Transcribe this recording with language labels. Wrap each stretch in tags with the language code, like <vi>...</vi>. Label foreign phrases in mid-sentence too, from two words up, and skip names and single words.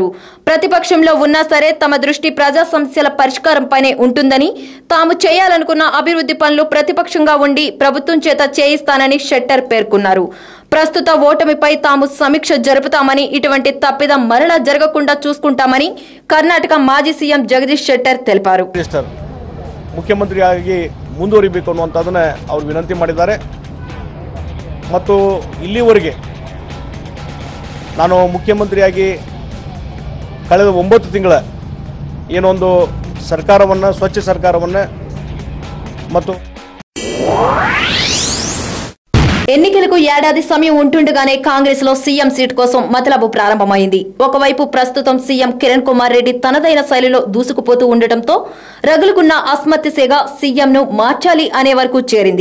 <te>ప్రతిపక్షంలో ఉన్నా సరే తమ దృష్టి ప్రజా సమస్యల పరిష్కారంపైనే ఉంటుందని, తాము చేయాలనుకున్న అభివృద్ధి పనులు ప్రతిపక్షంగా ఉండి ప్రభుత్వం చేత చేయిస్తానని షెట్టర్ పేర్కొన్నారు. ప్రస్తుత ఓటమిపై తాము సమీక్ష జరుపుతామని, ఇటువంటి తప్పిదం మరలా జరగకుండా చూసుకుంటామని</te> <kn>ಕರ್ನಾಟಕ ಮಾಜಿ ಸಿಎಂ ಜಗದೀಶ್ ಶೆಟ್ಟರ್ ತಿಳಿಸಿದರು. ಮುಖ್ಯಮಂತ್ರಿಯಾಗಿ ಮುಂದುವರಿಬೇಕು ಅನ್ನುವಂಥದ್ದನ್ನ ಅವರು ವಿನಂತಿ ಮಾಡಿದ್ದಾರೆ. ಮತ್ತು ಇಲ್ಲಿವರೆಗೆ ನಾನು ಮುಖ್ಯಮಂತ್ರಿಯಾಗಿ ಕಳೆದ 9 ತಿಂಗಳ ಏನೊಂದು ಸರ್ಕಾರವನ್ನು, ಸ್ವಚ್ಛ ಸರ್ಕಾರವನ್ನು ಮತ್ತು</kn> <te>ఎన్నికలకు ఏడాది సమయం ఉంటుండగానే కాంగ్రెస్ లో సీఎం సీట్ కోసం మతలబు ప్రారంభమైంది. ఒకవైపు ప్రస్తుతం సీఎం కిరణ్ కుమార్ రెడ్డి తనదైన శైలిలో దూసుకుపోతూ ఉండటంతో రగులుకున్న అస్మత్తిసేగ సీఎం ను మార్చాలి అనే వరకు చేరింది.</te>